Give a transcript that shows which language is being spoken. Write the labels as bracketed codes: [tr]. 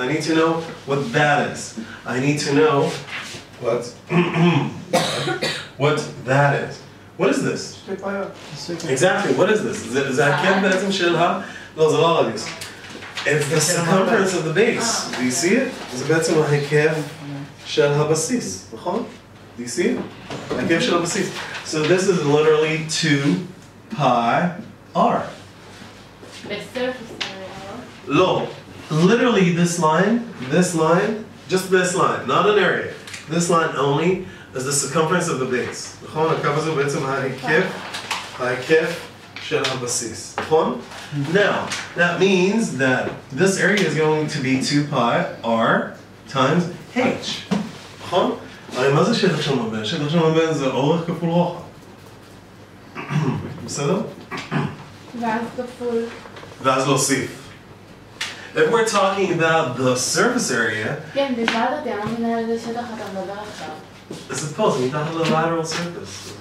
[en] I need to know what that is. I need to know what that is. What is this? Exactly, what is this? Is that Ken [he] בעצם של ה... לא, זה לא רדיוס. [en] It's the circumference of the base. Do you see it? [he] זה בעצם ההיקף של הבסיס, נכון? [en] Do you see it? [he] ההיקף של הבסיס. [en] So this is literally 2 pi r. The surface area. No, literally this line, just this line, not an area. This line only is the circumference of the base. [he] נכון? הקו הזה הוא בעצם ההיקף של הבסיס. נכון? [en] Now, that means that this area is going to be 2 pi r times h. [he] נכון? הרי מה זה שטח של מבן? שטח של מבן זה אורך כפול רוחב. בסדר? ואז כפול. ואז להוסיף. [en] If we're talking about the surface area, [he] כן, בכלל אותי, אני לא מבינה על איזה שטח אתה מדבר עכשיו. אז [en] suppose we [he] מתחת ל-lateral surface.